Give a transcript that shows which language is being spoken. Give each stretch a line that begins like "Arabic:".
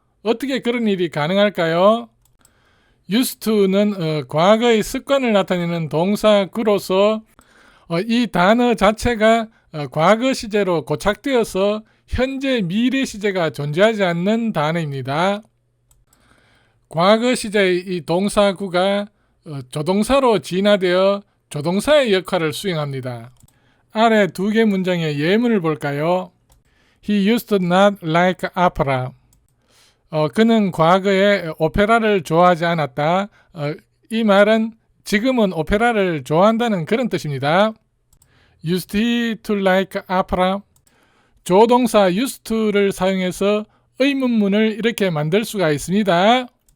Korean: 어떻게 그런 일이 가능할까요? used to는 과거의 습관을 나타내는 동사구로서 이 단어 자체가 과거 시제로 고착되어서 현재 미래 시제가 존재하지 않는 단어입니다. 과거 시제의 이 동사구가 조동사로 진화되어 조동사의 역할을 수행합니다. 아래 두 개 문장의 예문을 볼까요?
English: He used to not like opera.
Korean: 그는 과거에 오페라를 좋아하지 않았다. 이 말은 지금은 오페라를 좋아한다는 그런 뜻입니다.
English: Used he to like opera?
Korean: 조동사 used to를 사용해서 의문문을 이렇게 만들 수가 있습니다.